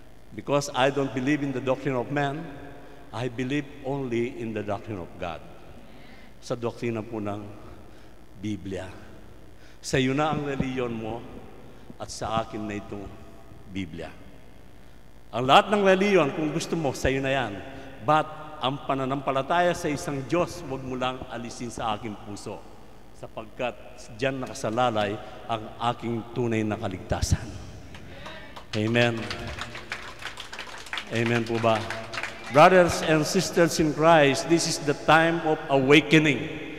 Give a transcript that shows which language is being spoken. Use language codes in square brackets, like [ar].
[en] Because I don't believe in the doctrine of man, I believe only in the doctrine of God. [tl] Sa doktrina po ng Biblia. Sa iyo na ang reliyon mo at sa akin na itong Biblia. Ang lahat ng reliyon, kung gusto mo, sa iyo na yan. But ang pananampalataya sa isang Diyos, huwag mo lang alisin sa aking puso. Sapagkat diyan nakasalalay ang aking tunay na kaligtasan. Amen. Amen po ba? [en] Brothers and sisters in Christ, this is the time of awakening.